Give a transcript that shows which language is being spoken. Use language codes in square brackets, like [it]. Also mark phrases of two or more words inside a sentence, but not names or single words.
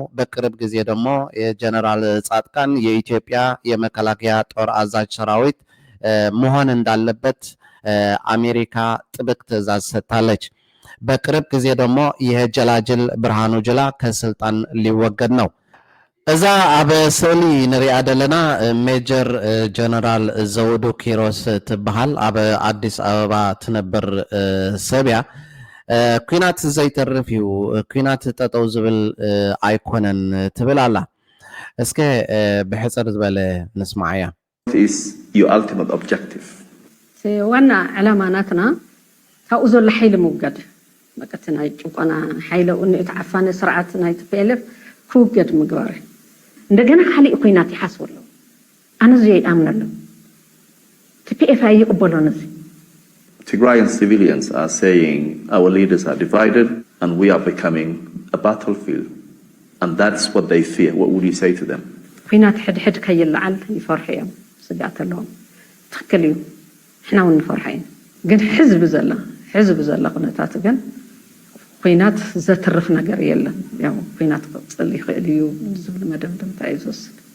[am] በቅርብ ጊዜ ደግሞ የጀነራል ጻድቃን የኢትዮጵያ የመከላከያ ጦር አዛዥ ሰራዊት መሆን እንዳለበት አሜሪካ ጥብቅ ትዕዛዝ ሰጥታለች። በቅርብ ጊዜ ደግሞ የጀላጅል ብርሃኑ ጁላ ከስልጣን ሊወገድ ነው። [ti] እዛ አበ ስእሊ ንሪኣ ዘለና ሜጀር ጀነራል ዘውዱ ኪሮስ ትበሃል አበ አዲስ አበባ ትነብር ሰብያ ኩናት ዘይተርፍ እዩ ኩናት ጠጠው ዝብል ኣይኮነን ትብል ኣላ። እስከ ብሕፅር ዝበለ ንስማዕ እያ። ዋና ዕላማ ናትና ካብኡ ዘሎ ሓይሊ ምውጋድ መቀት ናይ ጭቆና ሓይለ እኒኦ ተዓፋነ ስርዓት ናይ TPLF ክውገድ ምግባር እንደገና ካሊእ ኩናት ይሓስቡ ኣለዉ። ኣነ እዚ ይኣምነሉ TPLF ኣይቅበሎን እዚ [en] Tigrayan civilians are saying our leaders are divided and we are becoming a battlefield. And that's what they fear. What would you say to them? [ti] ኩናት ሕድሕድ ከይልዓል ይፈርሑ እዮም ስጋት ኣለዎም። ትክክል እዩ ሕና እውን ንፈርሐ ኢና ግን ሕዝቢ ዘላ ኩነታት ግን ኩናት ዘትርፍ ነገር የለን ያው ኩናት ክቅፅል ይኽእል እዩ ዝብል መደምደምታ እዩ ዝወስድ።